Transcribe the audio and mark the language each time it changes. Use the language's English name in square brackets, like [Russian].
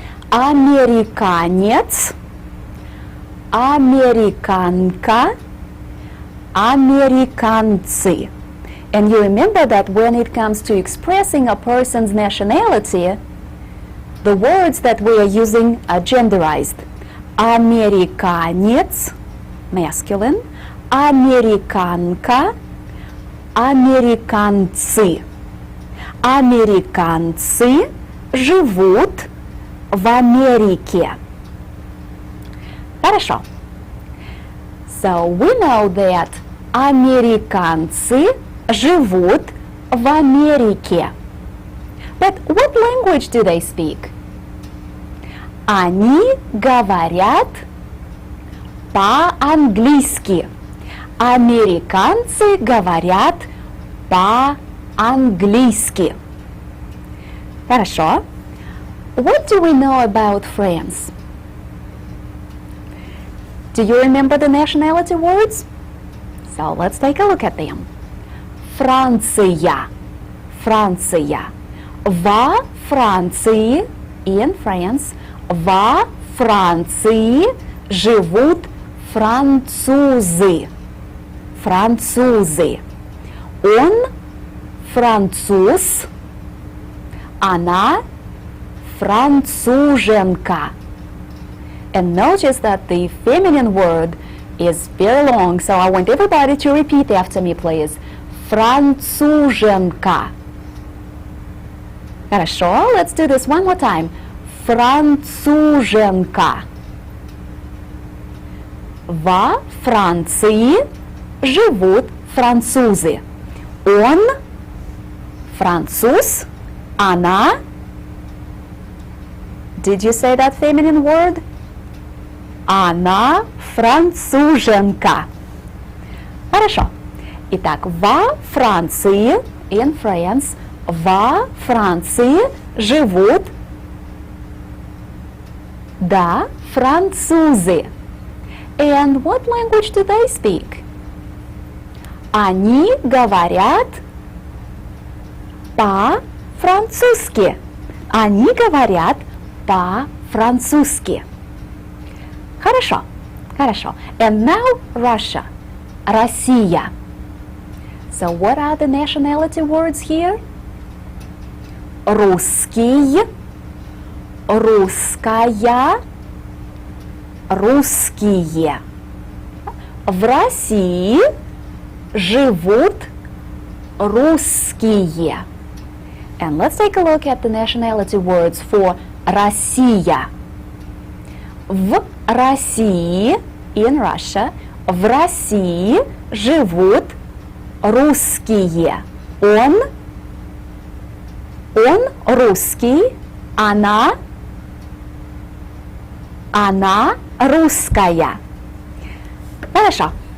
[Russian] Американец, американка, американцы. [English] And you remember that when it comes to expressing a person's nationality, the words that we are using are genderized. [Russian] Американец, masculine, американка, американцы. Американцы живут в Америке. Хорошо. [English] So we know that [Russian] американцы живут в Америке. [English] But what language do they speak? [Russian] Они говорят по-английски. Американцы говорят по-английски. Хорошо. [English] What do we know about France? Do you remember the nationality words? So let's take a look at them. [Russian] Франция. Франция. Во Франции, [English] in France, [Russian] во Франции живут французы. Французы. Он француз, она француженка. [English] And notice that the feminine word is very long, so I want everybody to repeat after me, please. [Russian] Француженка. Хорошо, [English] let's do this one more time. [Russian] Француженка. Во Франции живут французы. Он француз, она. [English] Did you say that feminine word? [Russian] Она француженка. Хорошо. Итак, во Франции, [English] in France, [Russian] во Франции живут, да, французы. [English] And what language do they speak? [Russian] Они говорят по-французски. Они говорят по-французски. Хорошо, хорошо. [English] And now Russia. [Russian] Россия. [English] So what are the nationality words here? [Russian] Русский, русская, русские. В России живут русские. [English] And let's take a look at the nationality words for Россия. [Russian] В России, [English] in Russia, [Russian] в России живут русские. Он русский, она русская. Хорошо.